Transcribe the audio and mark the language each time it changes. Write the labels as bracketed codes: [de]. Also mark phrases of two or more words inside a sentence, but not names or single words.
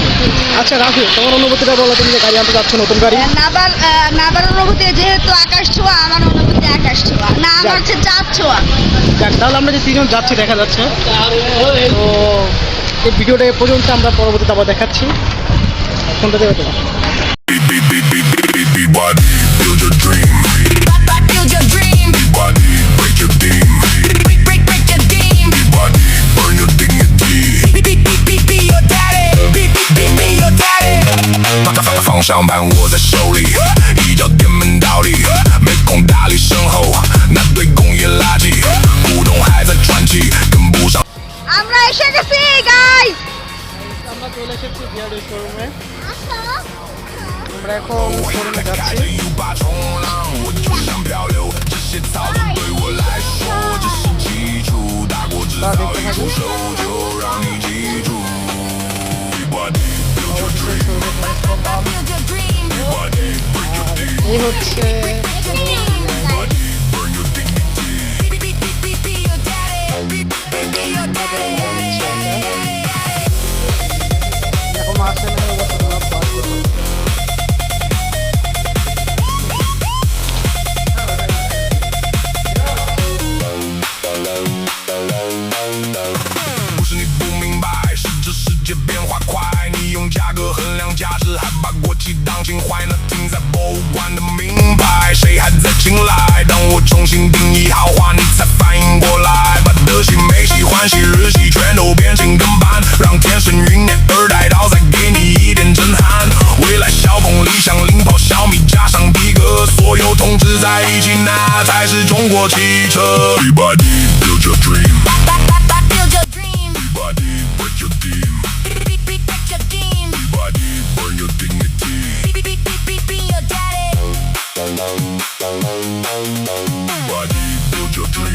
[bn] আচ্ছা রাখো, তোমার অনুভূতিটা বলো। তুমি যে গাড়ি আনতে যাচ্ছ, নতুন গাড়ি। নাবার অনুভূতি যেহেতু আকাশ ছোঁয়া, আমার অনুভূতি আকাশ ছোঁয়া না, আমার হচ্ছে চাঁদ ছোঁয়া। তাহলে আমরা যে তিনজন যাচ্ছি দেখা যাচ্ছে। তো এই ভিডিওটা এ পর্যন্ত, আমরা পরবর্তীতে আবার দেখাচ্ছি। কোনটা দেবে তোমার? [en] Build your dream. Build your dream. Break your deem. Break your deem. Burn your dignity. Be your daddy. Be your daddy. [zh] 方向盘握在手里，一脚电门倒立，没空搭理身后那堆工业垃圾，股东还在喘气，跟不上。 [bn] আমরা এসে গেছি গাইস। আমরা চলে এসেছি BYD শোরুমে। আমরা এখন শোরুমে যাচ্ছি। এই হচ্ছে এখন আসে না। [zh] 不是你不明白，是这世界变化快，你用价格衡量价值，还把国旗当情怀，那停在博物馆的名牌，谁还在青睐？当我重新定义豪华，你才反应过来，把德系、美系、欢喜、日系全都变成跟班，让天生云蔫二代刀再给你一点震撼。未来小鹏、理想、领跑、小米加上皮革，所有同志在一起，那才是中国汽车。 [en] Everybody build your dream. Build your dream. Everybody break your deem. Break your deem. Everybody burn your dignity. Be your daddy. Everybody build your dream.